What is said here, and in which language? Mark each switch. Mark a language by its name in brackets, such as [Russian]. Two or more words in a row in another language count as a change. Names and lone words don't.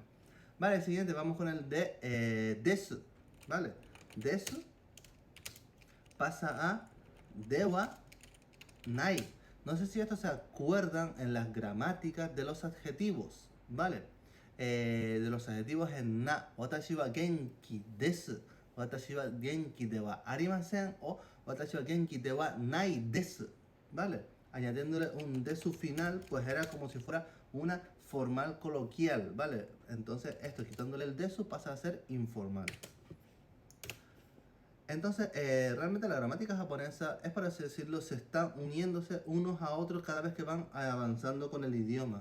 [Spanish] Vale, el siguiente, vamos con el de desu. Vale, desu pasa a [Japanese] ではない. [Spanish] No sé si estos se acuerdan en las gramáticas de los adjetivos, ¿vale? De los adjetivos en na. [Japanese] 私は元気です。私は元気ではありません o 私は元気ではないです, [Spanish] ¿vale? Añadiéndole un desu final, pues era como si fuera una formal coloquial, ¿vale? Entonces esto, quitándole el desu, pasa a ser informal. Entonces, realmente la gramática japonesa es, por así decirlo, se están uniéndose unos a otros cada vez que van avanzando con el idioma.